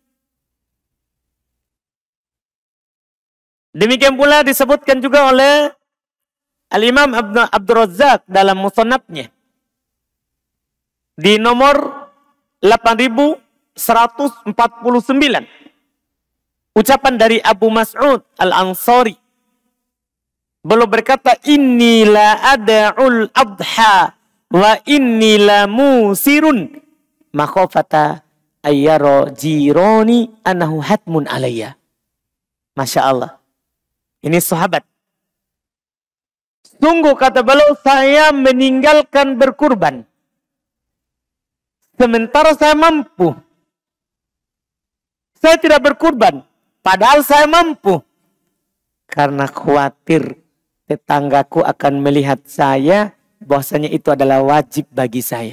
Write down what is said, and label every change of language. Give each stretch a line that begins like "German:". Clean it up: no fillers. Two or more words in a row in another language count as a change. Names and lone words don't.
Indonesian: Demikian pula disebutkan juga oleh Al-Imam Abdul Razzaq dalam Musannafnya di nomor 8149. Ucapan dari Abu Mas'ud Al-Ansari. Beliau berkata,
Arabic: إني لأدع الأضحى وإني لموسر مخافة أن يرى جيراني أنه حتم علي.
Indonesian: Masya Allah. Ini sahabat. Sungguh kata beliau, saya meninggalkan berkurban. Sementara saya mampu. Saya tidak berkurban. Padahal saya mampu. Karena khawatir tetanggaku akan melihat saya bahwasanya itu adalah wajib bagi saya.